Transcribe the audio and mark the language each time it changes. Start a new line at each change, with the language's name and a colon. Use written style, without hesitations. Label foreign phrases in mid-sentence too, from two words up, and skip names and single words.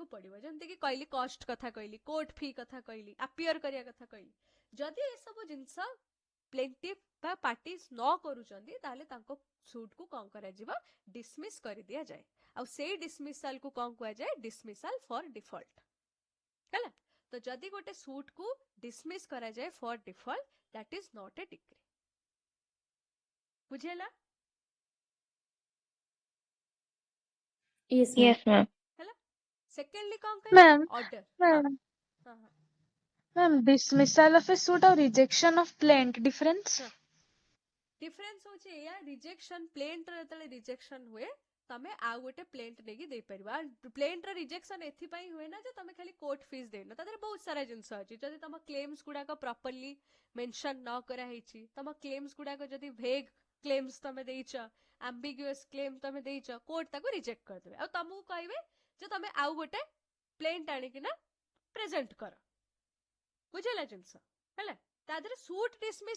Odia: ପଡିବ ଯେମିତିକି କହିଲି କଷ୍ଟ କଥା କହିଲି
English: court fee
Odia: କଥା କହିଲି ଆପିୟର କରିବା କଥା କହିଲି ଯଦି ଏସବୁ ଜିନିଷ ପ୍ଲେଣ୍ଟିଭ ବା ପାର୍ଟି ନ କରୁଛନ୍ତି ତାହେଲେ ତାଙ୍କ ସୁଟକୁ କଣ କରାଯିବ ଡିସମିସ୍ କରିଦିଆଯାଏ ଆଉ ସେଇ ଡିସମିସାଲ କୁ କଣ କୁହାଯାଏ
English: dismissal for default
Odia: ହେଲା ତ ଯଦି ଗୋଟେ ସୁଟକୁ ଡିସମିସ୍ କରାଯାଏ
English: for default that is not a decree
Odia: ବୁଝିହେଲା
English: Yes ma'am. Yes, ma'am.
Odia: ହେଲା ସେକେଣ୍ଡଲି କଣ କହିଲେ ମ୍ୟାମ୍ ଅର୍ଡର
English: ma'am ma'am dismissal of a suit ଆଉ rejection of plaint difference?
Odia: ଡିଫରେନ୍ସ ହଉଛି ଏଇଆ ରିଜେକ୍ସନ ପ୍ଲେଣ୍ଟର ଯେତେବେଳେ ରିଜେକ୍ସନ ହୁଏ ତମେ ଆଉ ଗୋଟେ ପ୍ଲେଣ୍ଟ ନେଇକି ଦେଇପାରିବ ଆଉ ପ୍ଲେଣ୍ଟର ରିଜେକ୍ସନ ଏଥିପାଇଁ ହୁଏ ନା ଯେ ତମେ ଖାଲି
English: court fees
Odia: ଦେଇନ ତା ଦେହରେ ବହୁତ ସାରା ଜିନିଷ ଅଛି ଯଦି ତମ କ୍ଲେମ୍ସ ଗୁଡାକ
English: properly mention
Odia: ନ କରାହେଇଛି ତମ କ୍ଲେମ୍ସ ଗୁଡାକ ଯଦି
English: vague claims
Odia: ତମେ ଦେଇଛ
English: ambiguous claim
Odia: ତମେ ଦେଇଛ କୋର୍ଟ ତାକୁ ରିଜେକ୍ଟ କରିଦେବେ ଆଉ ତମକୁ କହିବେ ଯେ ତମେ ଆଉ ଗୋଟେ ପ୍ଲେଣ୍ଟ ଆଣିକିନା ପ୍ରେଜେଣ୍ଟ କର ବୁଝିଲା ଜିନିଷ ହେଲା ତା ଦେହରେ
English: suit dismiss